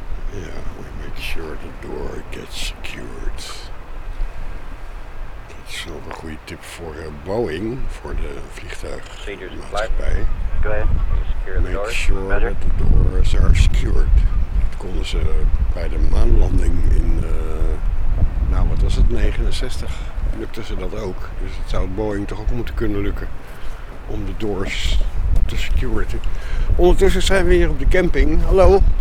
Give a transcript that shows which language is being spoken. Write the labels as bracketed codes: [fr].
[en] Flight, we make sure the doors get secured now, please. Yeah, we make sure the door gets secured. [nl] Dat is wel een goede tip voor Boeing, voor de vliegtuigmaatschappij. [en] Make sure that the doors are secured. [nl] Dat konden ze bij de maanlanding in, nou wat was het, 69, lukte ze dat ook. Dus het zou Boeing toch ook moeten kunnen lukken om de doors de security. Ondertussen zijn we hier op de camping. Hallo.